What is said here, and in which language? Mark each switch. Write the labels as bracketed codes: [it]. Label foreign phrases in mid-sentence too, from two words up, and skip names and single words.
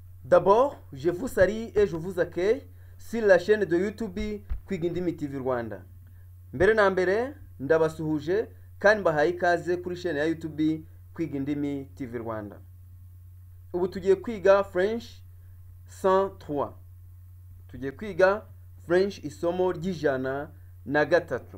[fr] D'abord, je vous salue et je vous accueille sur la chaîne de YouTube Kwiga Indimi TV Rwanda. [rw] Mbere na mbere ndabasuhuje kandi mbahaye ikaze kuri chaîne ya YouTube Kwiga Indimi TV Rwanda. Ubu tugiye kwiga French 103. Tugiye kwiga French isomo ry'ijana na gatatu.